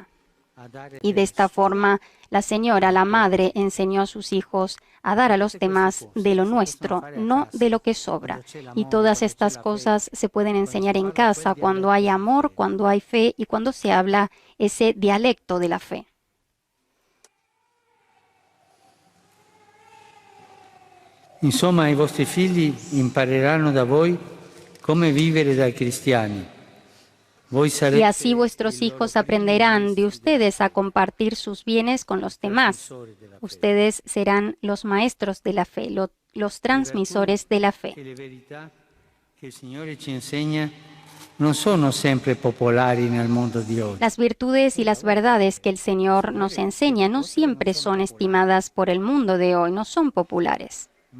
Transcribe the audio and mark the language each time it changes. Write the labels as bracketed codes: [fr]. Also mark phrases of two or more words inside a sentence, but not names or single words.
[es] Y de esta forma, la señora, la madre, enseñó a sus hijos a dar a los demás de lo nuestro, no de lo que sobra. Y todas estas cosas se pueden enseñar en casa cuando hay amor, cuando hay fe y cuando se habla ese dialecto de la fe. [it] Insomma, i vostri figli impareranno da voi come vivere da cristiani. [es] Y así vuestros hijos aprenderán de ustedes a compartir sus bienes con los demás. Ustedes serán los maestros de la fe, los transmisores de la fe. Las virtudes y las verdades que el Señor nos enseña no siempre son estimadas por el mundo de hoy, no son populares.